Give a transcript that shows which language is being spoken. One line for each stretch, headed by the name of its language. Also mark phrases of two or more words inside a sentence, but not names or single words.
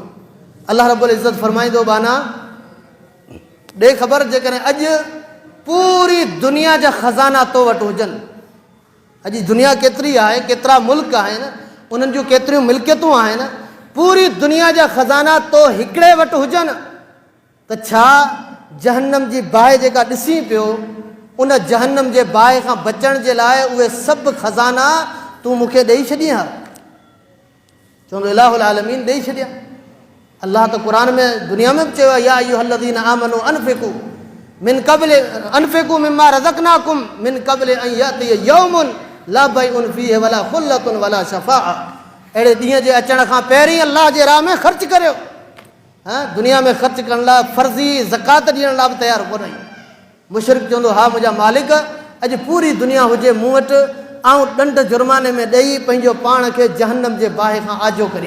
Sindhi: अल्लाह रब्बुल इज़्ज़त फरमाईंदो बाना ॾे ख़बर, जेकॾहिं अॼु पूरी दुनिया जा ख़ज़ाना तो वटि हुजनि, अॼु दुनिया केतिरी आहे, केतिरा मुल्क आहिनि, उन्हनि जूं केतिरियूं मिल्कियतूं आहिनि, पूरी दुनिया जा ख़ज़ाना तो हिकिड़े वटि हुजनि त छा जहन्नम जी बाहि जेका ॾिसी पियो, उन जहन्नम जे बाहि खां बचण जे लाइ उहे सभु ख़ज़ाना तूं मूंखे ॾेई छॾी हा? चवंदो इलाहुल आलमीन ॾेई छॾिया। अल्लाह त क़ुरान में दुनिया में बि चयो आहे,
Arabic: يا أيها الذين آمنوا أنفقوا من قبل أنفقوا مما رزقناكم من قبل أن يأتي يوم لا بيع فيه ولا خلة ولا شفاعة.
Sindhi: अहिड़े ॾींहं जे अचण खां पहिरीं अल्लाह जे राह में ख़र्च करियो। दुनिया में ख़र्च करण लाइ फर्ज़ी ज़कात ॾियण लाइ बि तयारु कोन आहियूं। मुशरिक चवंदो हा मुंहिंजा मालिक अॼु पूरी दुनिया हुजे मूं वटि, आऊं ॾंड जुर्माने में ॾेई पंहिंजो पाण खे जहन्नम जे बाहि खां आजो करियां।